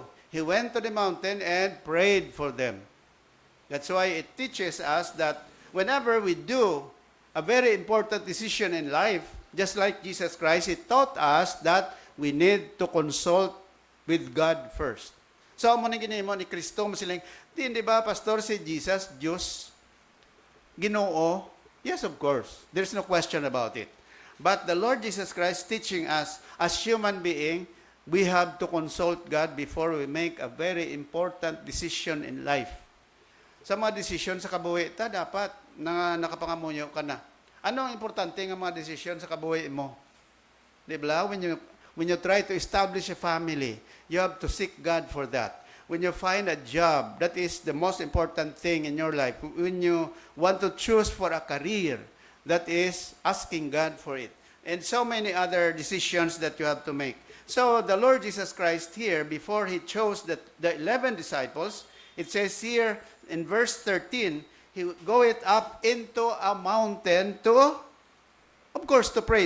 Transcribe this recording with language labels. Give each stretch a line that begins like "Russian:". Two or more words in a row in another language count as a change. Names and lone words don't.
English: He went to the mountain and prayed for them. That's why it teaches us that whenever we do a very important decision in life, just like Jesus Christ, He taught us that we need to consult with God first. So,
Hiligaynon: mo ni ginimo ni Kristo, masiling, di ba, Pastor, si Jesus, Diyos, Ginoo? Yes, of course.
English: There's no question about it. But the Lord Jesus Christ teaching us, as human being, we have to consult God before we make a very important decision in life.
Hiligaynon: Sa mga desisyon sa kabuhi, dapat na nakapangamunyo ka na. Ano ang importante ng mga desisyon sa kabuhi mo? Di ba?
English: When you try to establish a family, you have to seek God for that. When you find a job, that is the most important thing in your life. When you want to choose for a career, that is asking God for it. And so many other decisions that you have to make. So the Lord Jesus Christ here, before He chose the 11 disciples, it says here in verse 13, He goeth up into a mountain to, of course, to pray.